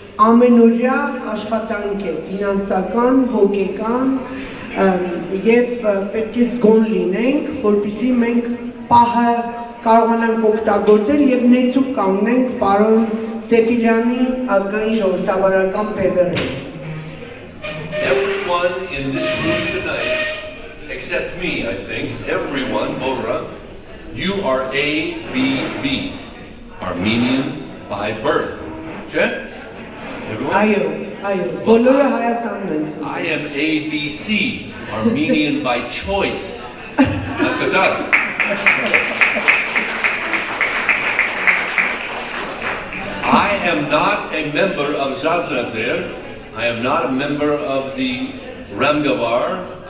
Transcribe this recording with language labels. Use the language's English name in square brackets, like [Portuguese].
[Armenian] Ամենօրյա աշխատանք է, ֆինանսական, հոգեկան եւ պետք է զգոն լինենք, որպեսզի մենք պահը կարողանանք օգտագործել եւ նեցուկ կանգնենք պարոն Սեֆիլյանի ազգային ժողովրդավարական Բևեռին։ [English] Everyone in this room tonight, except me, I think, everyone, Bora, you are ABB, Armenian by birth. Okay? [Armenian] Այո, բոլորը Հայաստանն են։ [English] I am ABC, Armenian by choice. Nasказали? I am not a member of Zartir. I am not a member of the Ramgavar.